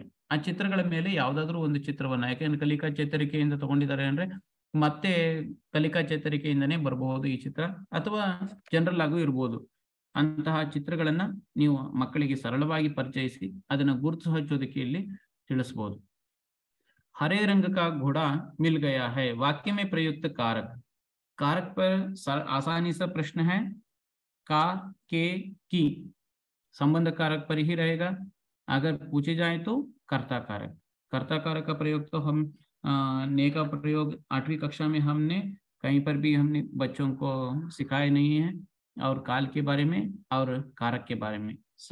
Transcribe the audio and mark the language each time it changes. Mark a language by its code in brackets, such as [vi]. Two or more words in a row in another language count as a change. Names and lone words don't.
[kn] ಆ ಚಿತ್ರಗಳ ಮೇಲೆ ಯಾವ್ದಾದ್ರು ಒಂದು ಚಿತ್ರವನ್ನ, ಯಾಕೆಂದ್ರೆ ಕಲಿಕಾ ಚೇತರಿಕೆಯಿಂದ ತಗೊಂಡಿದ್ದಾರೆ ಅಂದ್ರೆ ಮತ್ತೆ ಕಲಿಕಾ ಚೇತರಿಕೆಯಿಂದನೇ ಬರಬಹುದು ಈ ಚಿತ್ರ, ಅಥವಾ ಜನರಲ್ ಆಗೂ ಇರ್ಬೋದು। ಅಂತಹ ಚಿತ್ರಗಳನ್ನ ನೀವು ಮಕ್ಕಳಿಗೆ ಸರಳವಾಗಿ ಪರಿಚಯಿಸಿ ಅದನ್ನ ಗುರುತು ಹಚ್ಚೋದಕ್ಕೆ ಇಲ್ಲಿ ತಿಳಿಸಬಹುದು। [hi] हरे रंग का घोड़ा मिल गया है, वाक्य में प्रयुक्त कारक। कारक पर आसानी से प्रश्न है, का, के, की, संबंध कारक पर ही रहेगा। अगर पूछे जाए तो कर्ता कारक। कर्ता कारक का प्रयोग तो हम ने का प्रयोग 8वीं कक्षा में हमने कहीं पर भी हमने बच्चों को सिखाए नहीं है, और काल के बारे में और कारक के बारे में